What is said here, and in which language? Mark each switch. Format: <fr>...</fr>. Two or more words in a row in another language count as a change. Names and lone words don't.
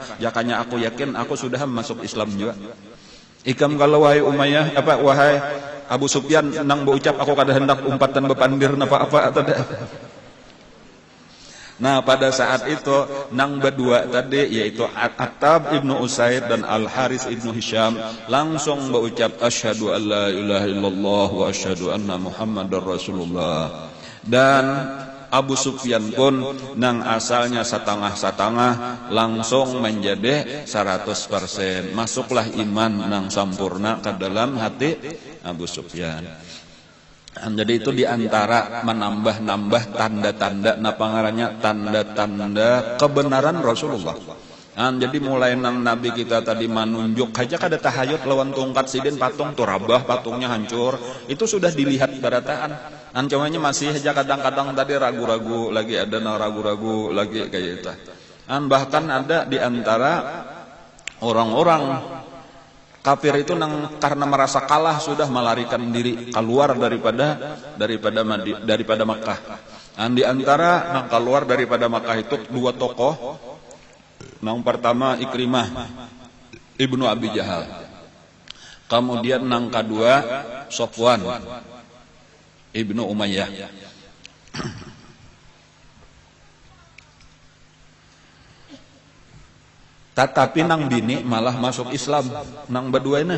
<bjn>Jakanya aku yakin aku sudah masuk Islam juga. Ikam kalau wahai wahai Abu Sufyan nang berucap aku kada hendak umpatan bepandir apa tadi. Nah pada saat itu nang berdua tadi yaitu Attab ibnu Usaid dan Al Haris ibnu Hisham langsung berucap</bjn> <ar>أشهد أن لا إله إلا الله وأشهد أن محمدا رسول الله.</ar> <bjn>Dan Abu Sufyan pun nang asalnya setengah-setengah langsung menjadi 100%. Masuklah iman nang sampurna ke dalam hati Abu Sufyan. Jadi itu diantara menambah-nambah tanda-tanda napangarannya tanda-tanda kebenaran Rasulullah. Jadi mulai nang Nabi kita tadi menunjuk aja kada tahayut lawan tungkat sidin patung turabah patungnya hancur itu sudah dilihat barataan. Ancamannya masih aja kadang-kadang tadi ragu-ragu lagi ada ragu-ragu lagi kayak itu. Bahkan ada diantara orang-orang kafir itu karena merasa kalah sudah melarikan diri keluar daripada Makkah. Di antara nang keluar daripada Makkah itu dua tokoh. Nang pertama Ikrimah ibnu Abi Jahal. Kemudian nang kedua Sofwan ibnu Umayyah. Tetapi nang bini malah masuk Islam nang beduana.</bjn>